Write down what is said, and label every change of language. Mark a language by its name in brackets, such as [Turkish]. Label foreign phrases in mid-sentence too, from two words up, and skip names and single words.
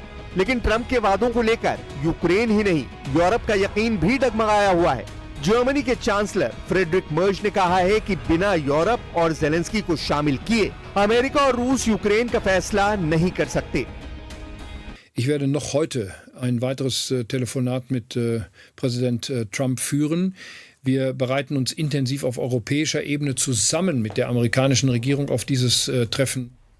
[Hindi] लेकिन ट्रंप के वादों को लेकर यूक्रेन ही नहीं, यूरोप का यकीन भी डगमगाया हुआ है। जर्मनी के चांसलर फ्रेडरिक मर्ज ने कहा है कि बिना यूरोप और जेलेंस्की को शामिल किए अमेरिका और रूस यूक्रेन का फैसला नहीं कर सकते। [German] Ich werde noch heute ein weiteres Telefonat mit Präsident Trump führen. Wir bereiten uns intensiv auf europäischer Ebene zusammen mit der amerikanischen Regierung auf dieses Treffen